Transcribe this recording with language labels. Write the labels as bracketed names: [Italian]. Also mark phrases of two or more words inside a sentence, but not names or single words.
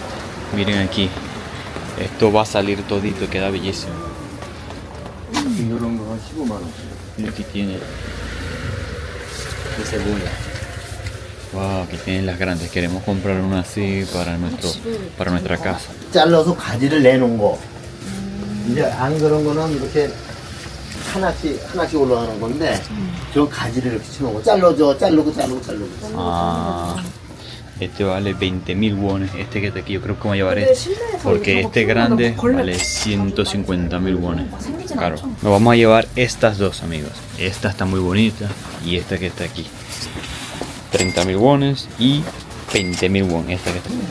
[Spanish] Miren aquí. Esto va a salir todito, queda bellísimo. Y aquí tiene de cebolla. Wow, aquí tienen las grandes. Queremos comprar una así para nuestra casa. [Korean] 잘라서 가지를 내놓은 거. 이제 안 그런 거는 이렇게 하나씩 올라가는 건데 저 가지를 이렇게 치는 거 자르고. [Spanish] Ah, este vale 20.000 wones. Este que está aquí, yo creo que voy a llevar este. Porque este grande vale 150.000 wones. Claro. Nos vamos a llevar estas dos, amigos. Esta está muy bonita y esta que está aquí. 30.000 wones y 20.000 wones. Esta que está aquí.